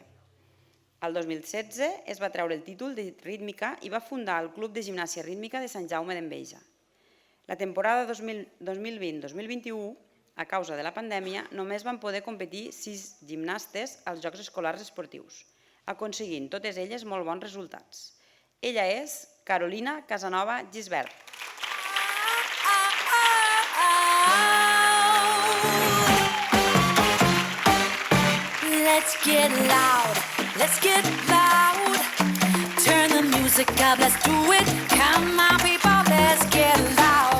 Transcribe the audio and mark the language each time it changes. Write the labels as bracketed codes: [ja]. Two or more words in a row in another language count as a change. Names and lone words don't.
[ca] El 2016 es va treure el títol de rítmica i va fundar el Club de Gimnàsia Rítmica de Sant Jaume d'Enveja. La temporada 2020-2021, a causa de la pandèmia, només van poder competir 6 gimnastes als Jocs Escolars Esportius, aconseguint totes elles molt bons resultats. Ella és Carolina Casanova Gisbert. [en] Let's get loud, let's get loud. Turn the music up, let's do it. Come on, people, let's get loud.